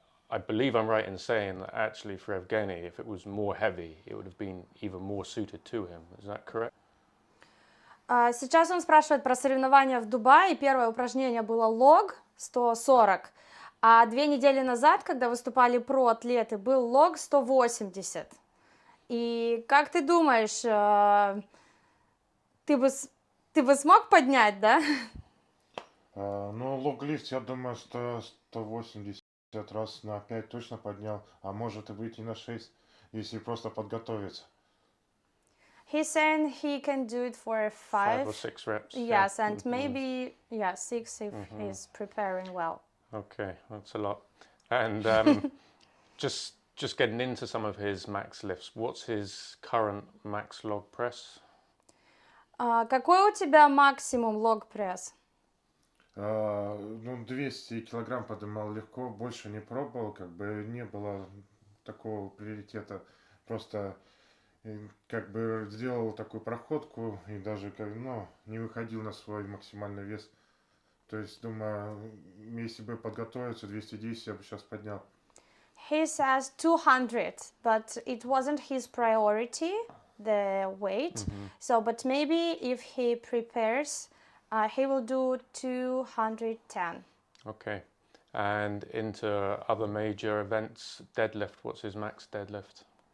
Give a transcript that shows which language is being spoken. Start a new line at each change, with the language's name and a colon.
English: I believe I'm right in saying that actually for Evgeny, if it was more heavy, it would have been even more suited to him. Is that correct?
Russian: Сейчас он спрашивает про соревнования в Дубае. Первое упражнение было лог 140, а 2 недели назад, когда выступали про-атлеты, был лог 180. И как ты думаешь, ты бы смог поднять, да? Ну, лог-лифт, я думаю, что 180 раз на 5 точно поднял, а может и быть и на 6, если просто подготовиться.
English: He's saying he can do it for 5 or 6 reps. Yes, and maybe 6 if he's preparing well. Okay, that's a lot. And just getting into some of his max lifts, what's his current max log press?
Russian: Какой у тебя максимум лог-пресс? Ну, 200 килограмм поднимал легко, больше не пробовал, как бы не было такого приоритета. Просто как бы сделал такую проходку и даже не выходил на свой максимальный вес. То есть, думаю, если бы подготовиться, 210 я бы сейчас поднял.
English: He says 200, but it wasn't his priority, the weight. So, but maybe if he prepares, he will do 210. Okay. And into other major events, deadlift, what's his max deadlift?